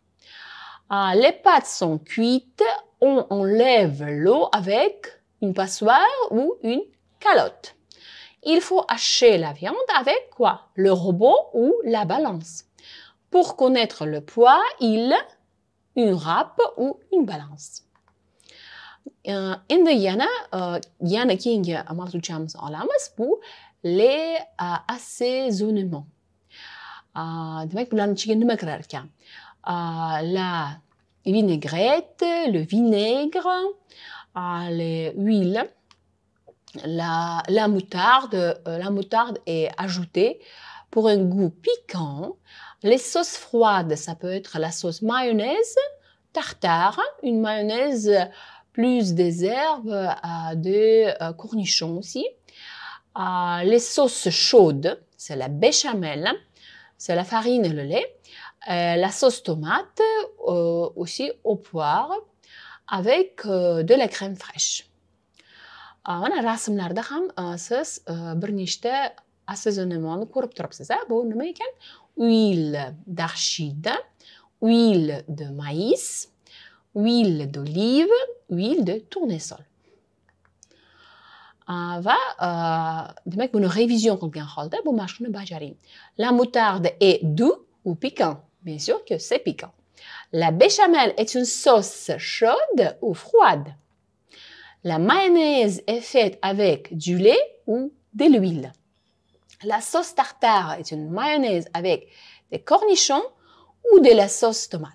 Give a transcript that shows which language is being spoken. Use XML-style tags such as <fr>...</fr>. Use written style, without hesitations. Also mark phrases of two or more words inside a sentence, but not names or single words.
<fr>Les pâtes sont cuites, on enlève l'eau avec une passoire ou une calotte. Il faut hacher la viande avec quoi? Le robot ou la balance. Pour connaître le poids, une râpe ou une balance.</fr> <uz>Endi yana keyingi mavzuchamizni olamiz, bu</uz> <fr>les assaisonnements.</fr> <uz>Demak, bularning ichiga nima kirar ekan?</uz> <fr>La vinaigrette, le vinaigre, les huiles, la moutarde. La moutarde est ajoutée pour un goût piquant. Les sauces froides, ça peut être la sauce mayonnaise, tartare, une mayonnaise plus des herbes, des cornichons aussi. Les sauces chaudes, c'est la béchamel, c'est la farine et le lait. La sauce tomate, aussi au poire, avec de la crème fraîche.</fr> <uz>Mana rasmlarda ham siz bir nechta assaisonnementni ko'rib turibsiz. Bu nima ekan?</uz> <fr>Huile d'arachide, huile de maïs, huile d'olive, huile de tournesol.</fr> <uz>Va demak buni révision qilgan holda bu mashqni bajaring.</uz> <fr>La moutarde est doux ou piquant? Bien sûr que c'est piquant. La béchamel est une sauce chaude ou froide? La mayonnaise est faite avec du lait ou de l'huile? La sauce tartare est une mayonnaise avec des cornichons ou de la sauce tomate?</fr>